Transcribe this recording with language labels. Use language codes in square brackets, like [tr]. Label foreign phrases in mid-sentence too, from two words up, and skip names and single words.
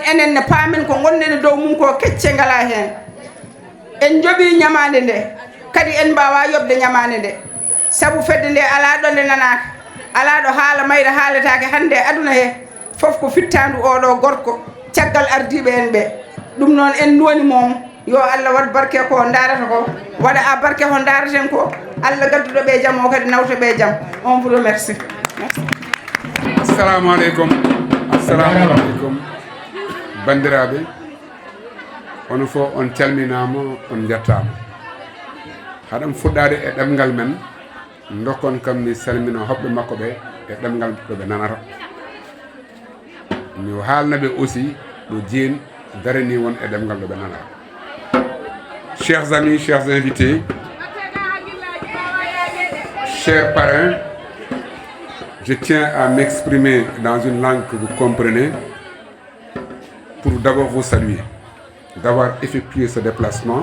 [ff] enen ne paamen ko gonɗen dow mum ko kecce ngala hen en joɓi ñamande nde kadi en mbawa yobde ñamande nde saabu fedde nde ala ɗo nde nanaka ala ɗo haala mayre haaletake hande aduna he foof ko fittandu oɗo gorko caggal ardiɓe en ɓe ɗum noon en nuwani mom yo Allah wat barke ko darata ko waɗa a barke ko daraten ko Allah gadduɗo ɓe jaam o kadi nawta ɓe jaam [fr] on vous remercie. [ar] Assalamu aleykum. Assalamu aleykum [ff] bandiraɓe on fof on calminama on jettama haɗam fuɗɗade e ɗemgal men dokkon kam mi salmina hoɓɓe makko ɓe e ɗemgal ɗo ɓe nanata mi haalnaɓe aussi ɗo Dieng darani won e ɗemgal ɗo ɓe nanata. [fr] Chers amis, chers invités, chers parrains, je tiens à m'exprimer dans une langue que vous comprenez pour d'abord vous saluer d'avoir effectué ce déplacement.